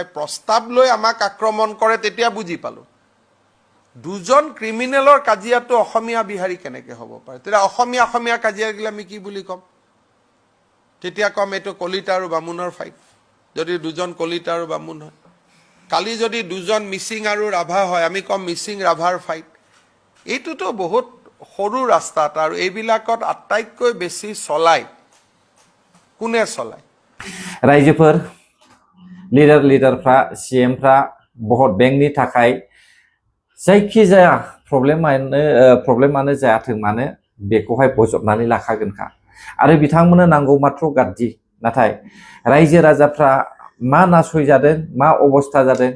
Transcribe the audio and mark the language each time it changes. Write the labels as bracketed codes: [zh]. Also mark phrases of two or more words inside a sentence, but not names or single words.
[as] প্ৰস্তাৱ লৈ আমাক আক্ৰমণ কৰে তেতিয়া বুজি পালো দুজন ক্ৰিমিনেলৰ কাজিয়াটো অসমীয়া বিহাৰী কেনেকৈ হ'ব পাৰে তেতিয়া অসমীয়া কাজিয়া গিলা আমি কি বুলি কম তেতিয়া কম এটো কলিতা আৰু বামুণৰ ফাইট যদি দুজন কলিতা আৰু বামুণ হয় কালি যদি দুজন মিচিং আৰু ৰাভা হয় আমি কম মিচিং ৰাভাৰ ফাইট এইটোতো বহুত সৰু ৰাস্তাত আৰু এইবিলাকত আটাইতকৈ বেছি চলাই কোনে চলাই [brx] रायजोफोर लिडारफ्रा सीएमफ्रा बहुत बेंकनि थाखाय जायखिजाया प्रब्लेमानो जायाथों मानो बेखौहाय बजबनानै लाखागोनखा आरो बिथांमोननो नांगौ मात्र गाद्दि नाथाय रायजो राजाफ्रा मा नासय जादों मा अबस्था जादों